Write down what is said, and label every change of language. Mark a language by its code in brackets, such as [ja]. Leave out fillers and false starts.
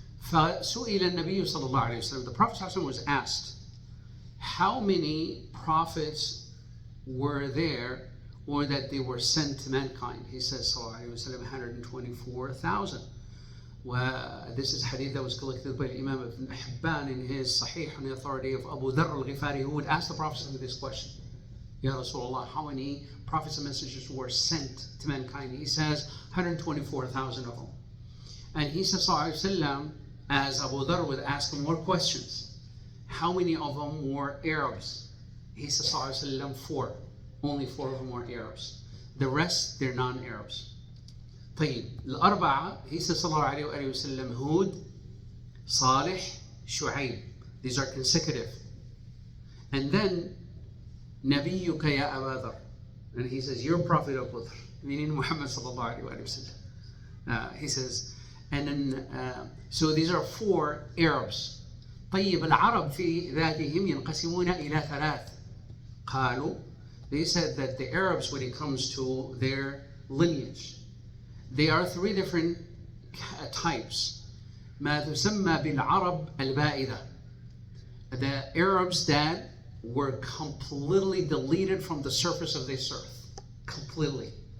[ar] فسئل النبي صلى الله عليه وسلم, [en] the Prophet ﷺ was asked, how many prophets were there or that they were sent to mankind? He says صلى الله عليه وسلم 124,000. This is hadith that was collected by Imam Ibn Hibban in his Sahih on the authority of Abu Dharr al-Ghifari, who would ask the Prophet this question. Ya Rasulullah, how many prophets and messengers were sent to mankind? He says 124,000 of them. And he says, as Abu Dharr would ask him more questions, how many of them were Arabs? He says, 4. Only 4 of them were Arabs. The rest, they're non-Arabs. [ar] طيب الأربعة, [en] he says [ar] صلى الله عليه وآله وسلم, Hud, Salih, Shu'aib. [en] These are consecutive. And then [ar] نبيك يا أبا ذر. [en] And he says, your prophet Abu Dharr, meaning Muhammad صلى الله عليه وآله وسلم. He says, and then so these are 4 Arabs. [ar] طيب العرب في ذاتهم ينقسمون إلى 3. [en] قالوا, they said that the Arabs, when it comes to their lineage, they are 3 different types. [ar] ما تسمى بالعرب البائدة. [en] The Arabs that were completely deleted from the surface of this earth. Completely.